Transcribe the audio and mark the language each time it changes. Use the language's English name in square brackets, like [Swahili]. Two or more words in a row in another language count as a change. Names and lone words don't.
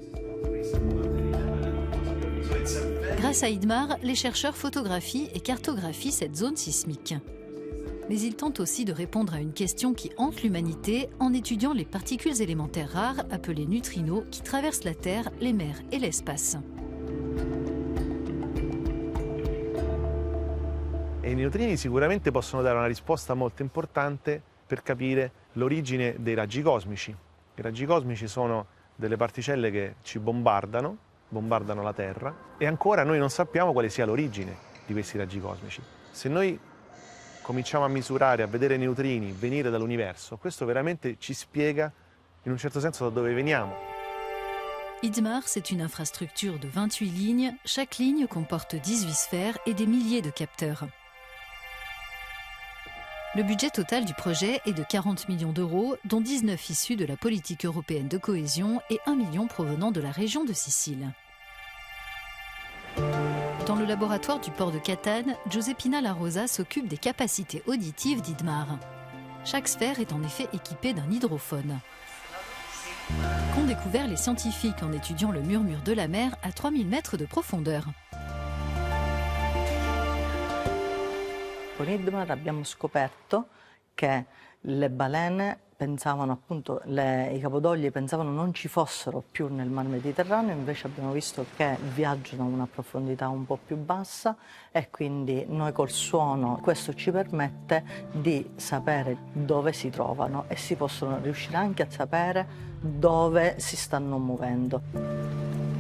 [French] Grâce à IDMAR, les chercheurs photographient et cartographient cette zone sismique. Mais ils tentent aussi de répondre à une question qui hante l'humanité en étudiant les particules élémentaires rares, appelées neutrinos, qui traversent la Terre, les mers et l'espace. [Italian] E i neutrini sicuramente possono dare una risposta molto importante per capire l'origine dei raggi cosmici. I raggi cosmici sono delle particelle che ci bombardano la Terra, e ancora noi non sappiamo quale sia l'origine di questi raggi cosmici. Se noi cominciamo a misurare, a vedere i neutrini venire dall'universo, questo veramente ci spiega in un certo senso da dove veniamo. [French] IDMAR, c'est une infrastructure de 28 lignes. Chaque ligne comporte 18 sphères et des milliers de capteurs. Le budget total du projet est de 40 millions d'euros, dont 19 issus de la politique européenne de cohésion et 1 million provenant de la région de Sicile. Dans le laboratoire du port de Catane, Giuseppina La Rosa s'occupe des capacités auditives d'IDMAR. Chaque sphère est en effet équipée d'un hydrophone. Qu'ont découvert les scientifiques en étudiant le murmure de la mer à 3000 mètres de profondeur. [Italian] Con IDMAR abbiamo scoperto che le balene pensavano appunto, i capodogli pensavano non ci fossero più nel mar Mediterraneo, invece abbiamo visto che viaggiano a una profondità un po' più bassa e quindi noi col suono questo ci permette di sapere dove si trovano e si possono riuscire anche a sapere dove si stanno muovendo.